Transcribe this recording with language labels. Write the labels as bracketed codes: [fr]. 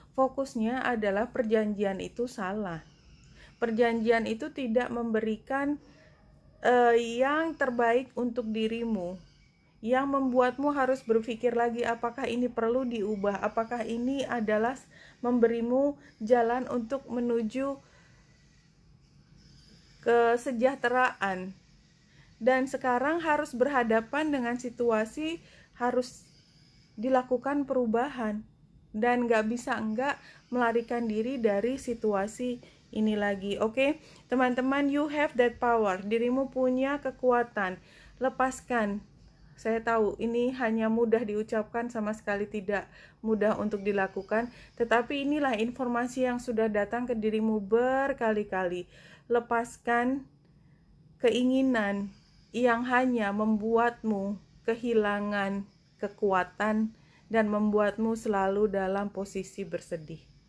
[id] Fokusnya adalah perjanjian itu salah. Perjanjian itu tidak memberikan yang terbaik untuk dirimu, yang membuatmu harus berpikir lagi apakah ini perlu diubah, apakah ini adalah memberimu jalan untuk menuju kesejahteraan. Dan sekarang harus berhadapan dengan situasi, harus dilakukan perubahan, dan gak bisa enggak melarikan diri dari situasi ini lagi. Oke, teman-teman, [en] you have that power. [id] Dirimu punya kekuatan. Lepaskan. Saya tahu ini hanya mudah diucapkan, sama sekali tidak mudah untuk dilakukan. Tetapi inilah informasi yang sudah datang ke dirimu berkali-kali. Lepaskan keinginan yang hanya membuatmu kehilangan kekuatan dan membuatmu selalu dalam posisi bersedih.